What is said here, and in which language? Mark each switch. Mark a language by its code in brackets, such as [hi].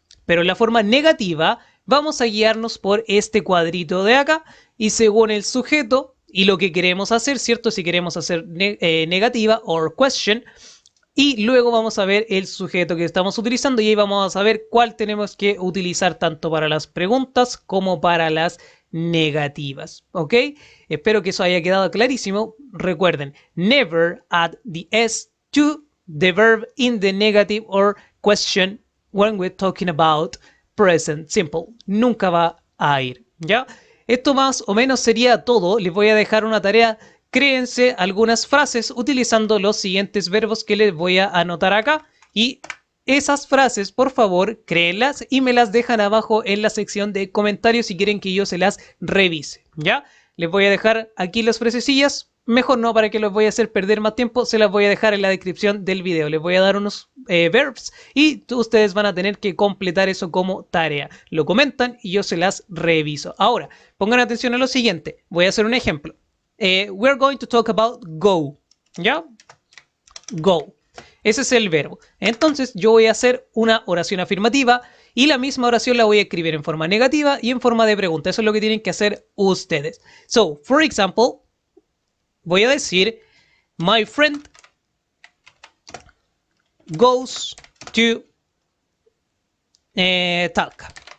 [es] Pero en la forma negativa vamos a guiarnos por este cuadrito de acá y según el sujeto y lo que queremos hacer, ¿cierto? Si queremos hacer negativa [en] or question, [es] y luego vamos a ver el sujeto que estamos utilizando y ahí vamos a saber cuál tenemos que utilizar tanto para las preguntas como para las negativas, ¿ok? Espero que eso haya quedado clarísimo. Recuerden, [en] never add the S to the verb in the negative or question when we're talking about present simple. [es] Nunca va a ir, ¿ya? Esto más o menos sería todo. Les voy a dejar una tarea créense algunas frases utilizando los siguientes verbos que les voy a anotar acá. Y esas frases, por favor, créenlas y me las dejan abajo en la sección de comentarios si quieren que yo se las revise, ¿ya? Les voy a dejar aquí las frasecillas. Mejor no, para que los voy a hacer perder más tiempo, se las voy a dejar en la descripción del video. Les voy a dar unos verbs y ustedes van a tener que completar eso como tarea. Lo comentan y yo se las reviso. Ahora, pongan atención a lo siguiente. Voy a hacer un ejemplo. [en] We're going to talk about go, ¿ya? [es] Go. Ese es el verbo. Entonces yo voy a hacer una oración afirmativa y la misma oración la voy a escribir en forma negativa y en forma de pregunta. Eso es lo que tienen que hacer ustedes. [en] So, for example, [es] voy a decir, [en] my friend goes to Talca.